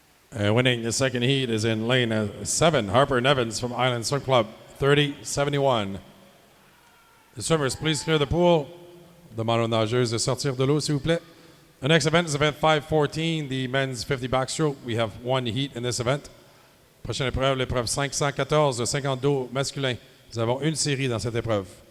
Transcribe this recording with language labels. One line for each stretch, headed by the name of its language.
English: And winning the second heat is in lane 7, Harper Nevins from Island Swim Club, 30-71. The swimmers, please clear the pool.
French: Demande aux nageuses de sortir de l'eau, s'il vous plaît.
English: The next event is event 514, the men's 50 backstroke. We have one heat in this event.
French: Prochaine épreuve, l'épreuve 514, le 52 masculin. Nous avons une série dans cette épreuve.